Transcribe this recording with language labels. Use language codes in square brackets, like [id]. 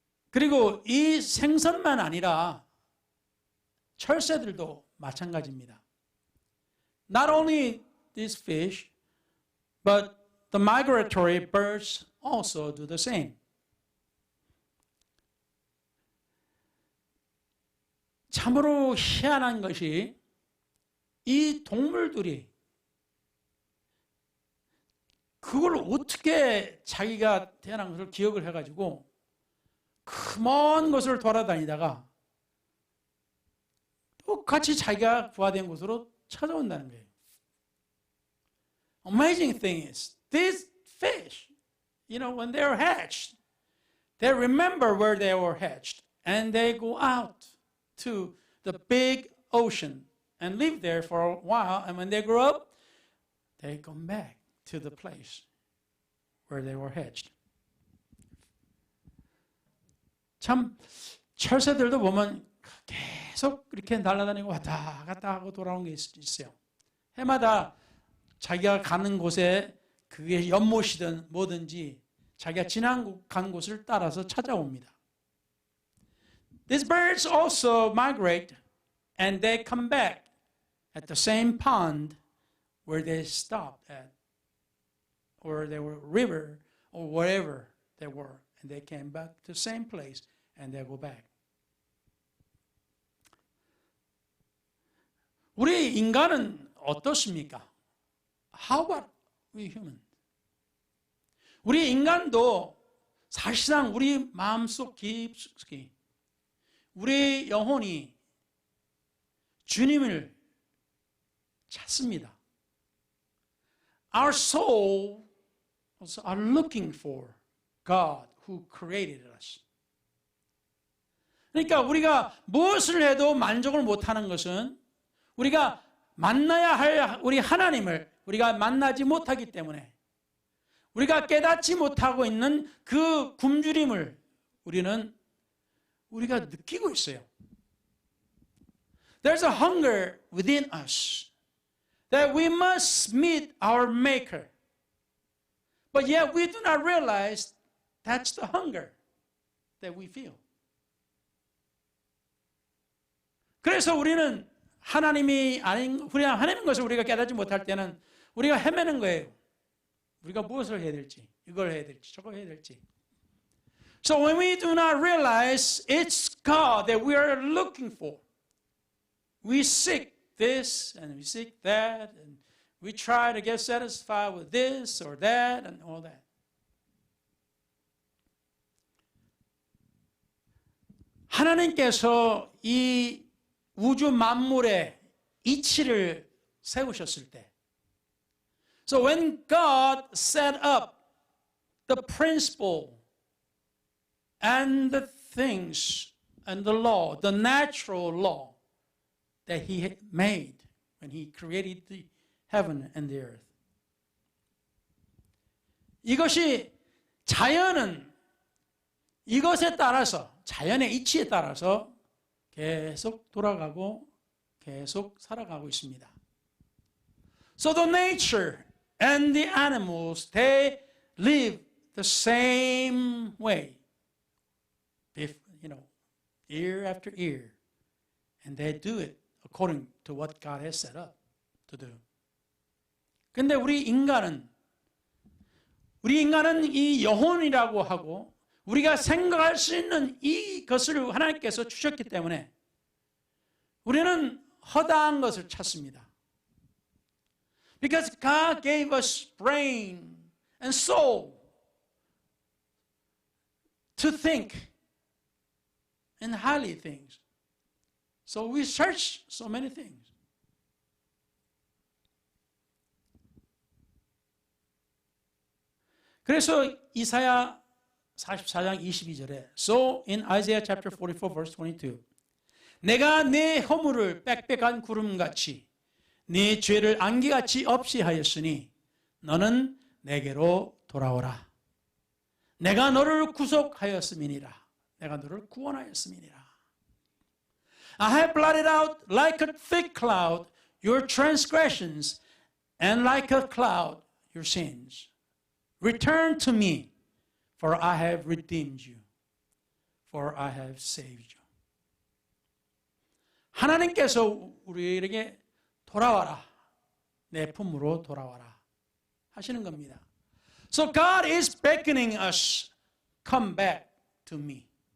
[ko] 그리고 이 생선만 아니라 철새들도 마찬가지입니다. [en] Not only these fish, but the migratory birds also do the same. [ko] 참으로 희한한 것이, 이 동물들이 그걸 어떻게 자기가 태어난 것을 기억을 해가지고 그 먼 곳을 돌아다니다가 똑같이 자기가 부화된 곳으로 찾아온다는 거예요. [en] Amazing thing is, these fish, when they're hatched, they remember where they were hatched, and they go out to the big ocean and live there for a while, and when they grow up, they come back to the place where they were hatched. [ko] 참 철새들도 보면 계속 이렇게 날아다니고 왔다 갔다 하고 돌아오는 게 있어요. 해마다 자기가 가는 곳에, 그게 연못이든 뭐든지 자기가 간 곳을 따라서 찾아옵니다. [en] These birds also migrate, and they come back at the same pond where they stopped at, or they were river, or wherever they were, and they came back to the same place, and they go back. [ko] 우리 인간은 어떻습니까? [en] How about we human? [ko] 우리 인간도 사실상 우리 마음속 깊숙이 우리 영혼이 주님을 찾습니다. [en] Our souls are looking for God who created us. [ko] 그러니까 우리가 무엇을 해도 만족을 못하는 것은, 우리가 만나야 할 우리 하나님을 우리가 만나지 못하기 때문에, 우리가 깨닫지 못하고 있는 그 굶주림을 우리가 느끼고 있어요. [en] There's a hunger within us that we must meet our Maker. But yet we do not realize that's the hunger that we feel. [ko] 그래서 우리는 하나님이 아닌, 하나님인 것을 우리가 깨닫지 못할 때는 우리가 헤매는 거예요. 우리가 무엇을 해야 될지, 이걸 해야 될지, 저걸 해야 될지. [en] So when we do not realize it's God that we are looking for, we seek this and we seek that, and we try to get satisfied with this or that and all that. [ko] 하나님께서 이 우주 만물의 이치를 세우셨을 때, [en] so when God set up the principle and the things and the law, the natural law that he had made when he created the heaven and the earth. [ko] 이것이 자연은 이것에 따라서 자연의 이치에 따라서 계속 돌아가고 계속 살아가고 있습니다. [en] So the nature and the animals, they live the same way. Year after year. And they do it according to what God has set up to do. [ko] 근데 우리 인간은 이 영혼이라고 하고 우리가 생각할 수 있는 이것을 하나님께서 주셨기 때문에 우리는 허다한 것을 찾습니다. [en] Because God gave us brain and soul to think and highly things. So we search so many things. [ko] 그래서 이사야 44장 22절에 [en] So in Isaiah chapter 44 verse 22 [ko] 내가 네 허물을 빽빽한 구름같이 네 죄를 안개같이 없이 하였으니 너는 내게로 돌아오라. 내가 너를 구속하였음이니라. 내가 너를 구원하였음이니라. [en] I have blotted out like a thick cloud your transgressions and like a cloud your sins. Return to me, for I have redeemed you, for I have saved you. [ko] 하나님께서 우리에게 돌아와라. 내 품으로 돌아와라. 하시는 겁니다. [en] So God is beckoning us, come back to me.